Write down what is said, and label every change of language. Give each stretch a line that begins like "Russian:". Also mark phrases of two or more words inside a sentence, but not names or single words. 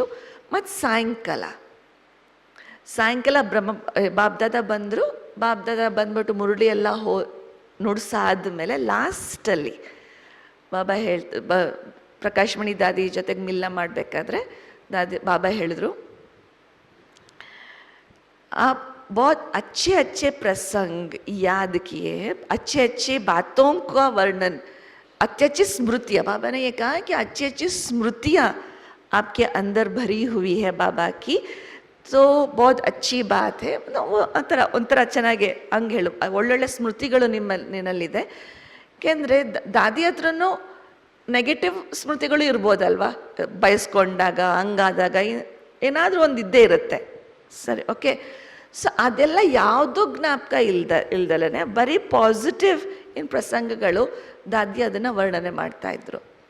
Kannada: ಮತ್ತು ಸಾಯಂಕಾಲ ಬಾಬ್ದಾದ ಬಂದರು. ಬಾಬ್ದಾದ ಬಂದ್ಬಿಟ್ಟು ಮುರಳಿ ಎಲ್ಲ ನುಡ್ಸಾದ್ಮೇಲೆ ಲಾಸ್ಟಲ್ಲಿ ಬಾಬಾ ಪ್ರಕಾಶ್ ಮಣಿ ದಾದಿ ಜೊತೆಗೆ ಮಿಲ್ಲ ಮಾಡಬೇಕಾದ್ರೆ ಬಾಬಾ ಹೇಳಿದ್ರು,
Hindi: आप बहुत अच्छे अच्छे प्रसंग याद किए हैं, अच्छे अच्छे बातों का वर्णन, अच्छी अच्छी स्मृतियाँ, बाबा ने ये कहा कि अच्छी अच्छी स्मृतियाँ आपके अंदर भरी हुई है बाबा की, तो बहुत अच्छी बात है.
Kannada: ಒಂಥರ ಚೆನ್ನಾಗಿ ಹಂಗೆ ಹೇಳು, ಒಳ್ಳೊಳ್ಳೆ ಸ್ಮೃತಿಗಳು ನಿನ್ನಲ್ಲಿದೆ. ಯಾಕೆಂದರೆ ದಾದಿ ಹತ್ರನೂ ನೆಗೆಟಿವ್ ಸ್ಮೃತಿಗಳು ಇರ್ಬೋದಲ್ವ, ಬಯಸ್ಕೊಂಡಾಗ ಹಂಗಾದಾಗ ಏನಾದರೂ ಒಂದು ಇದ್ದೇ ಇರುತ್ತೆ. ಸರಿ, ಓಕೆ. ಸೊ ಅದೆಲ್ಲ ಯಾವುದೂ ಜ್ಞಾಪಕ ಇಲ್ದಲೇ ಬರೀ ಪಾಸಿಟಿವ್ ಪ್ರಸಂಗಗಳು ದಾದಿ ಅದನ್ನು ವರ್ಣನೆ ಮಾಡ್ತಾಯಿದ್ರು.